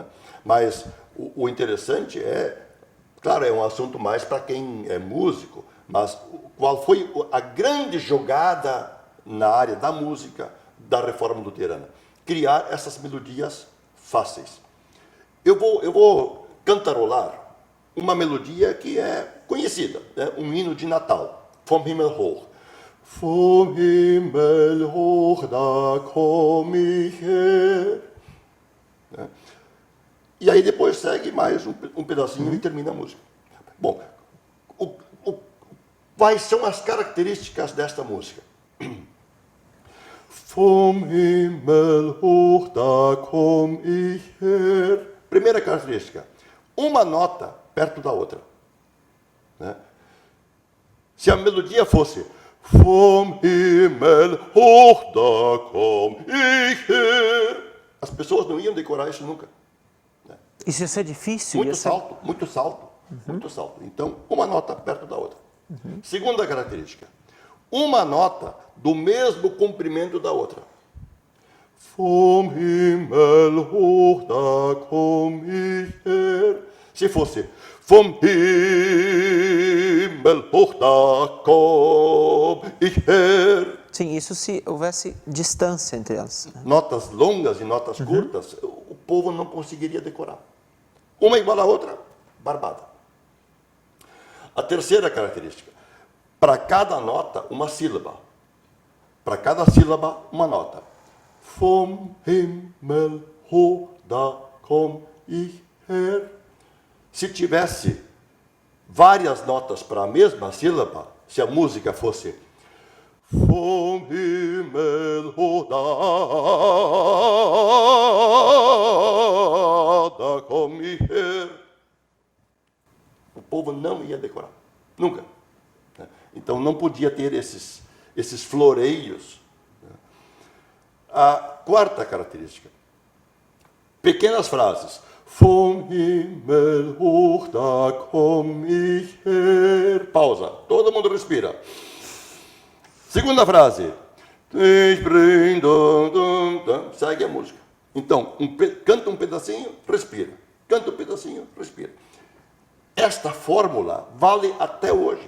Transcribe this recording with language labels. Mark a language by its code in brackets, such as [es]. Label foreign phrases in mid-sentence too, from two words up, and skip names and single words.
[pt] Mas o interessante claro, é um assunto mais para quem é músico, mas qual foi a grande jogada na área da música da Reforma Luterana? Criar essas melodias fáceis. Eu vou cantarolar uma melodia que é conhecida, né? Um hino de Natal, Vom Himmel hoch. [de] Vom Himmel hoch, da komm ich her. [pt] Né? E aí depois segue mais um pedacinho e termina a música. Bom, quais são as características desta música? [de] Vom Himmel hoch, da komm ich her. [pt] Primeira característica, uma nota perto da outra. Né? Se a melodia fosse [de] Vom Himmel hoch, da komm ich her, [pt] as pessoas não iam decorar isso nunca. Né? Isso ia ser difícil? Muito salto. Então, uma nota perto da outra. Segunda característica, uma nota do mesmo comprimento da outra. [de] Vom Himmel hoch, da komm ich her. [pt] Se fosse [de] Vom Himmel hoch, da komm ich her. [pt] Sim, isso se houvesse distância entre elas. Notas longas e notas curtas, o povo não conseguiria decorar. Uma igual à outra, barbada. A terceira característica, para cada nota, uma sílaba. Para cada sílaba, uma nota. [de] Vom Himmel hoch, da komm ich her. [pt] Se tivesse várias notas para a mesma sílaba, se a música fosse [de] Vom Himmel hoch, da komm ich her, [pt] o povo não ia decorar, nunca. Então não podia ter esses floreios. A quarta característica, pequenas frases. [de] Vom Himmel hoch, da komm ich her. [pt] Pausa, todo mundo respira. Segunda frase. Segue a música. Então, canta um pedacinho, respira. Canta um pedacinho, respira. Esta fórmula vale até hoje.